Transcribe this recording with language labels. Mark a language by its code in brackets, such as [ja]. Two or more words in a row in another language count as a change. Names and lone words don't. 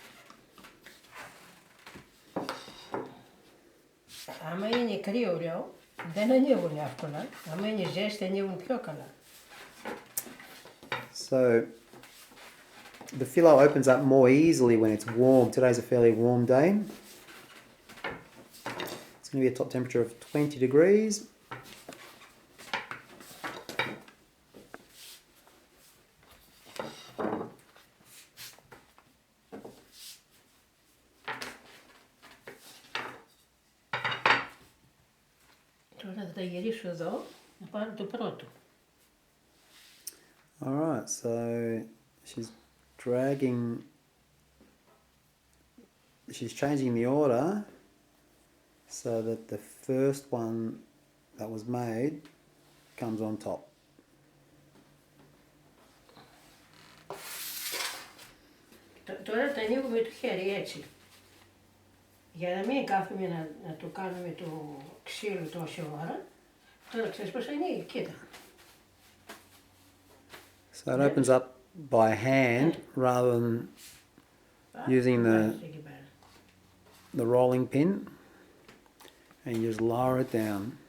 [el] Άμα είναι κρύο λέω, Δεν ανοίγουν εύκολα. Αν είναι ζέστη ανοίγουν πιο καλά. [en] So the filo opens up more easily when it's warm. Today's a fairly warm day. It's going to be a top temperature of 20 degrees. [el] Τώρα θα τα γυρίσω εδώ, να πάρω το πρώτο. [en] Alright, so she's changing the order so that the first one that was made comes on top. [el] Τώρα τα ανοίγω με το χέρι έτσι. Για να μην κάθομαι να το κάνω με το ξύλο τόση ώρα. Τώρα ξέρεις πώς ανοίγει, κοίτα. [en] So it opens up by hand rather than using the rolling pin, and you just lower it down.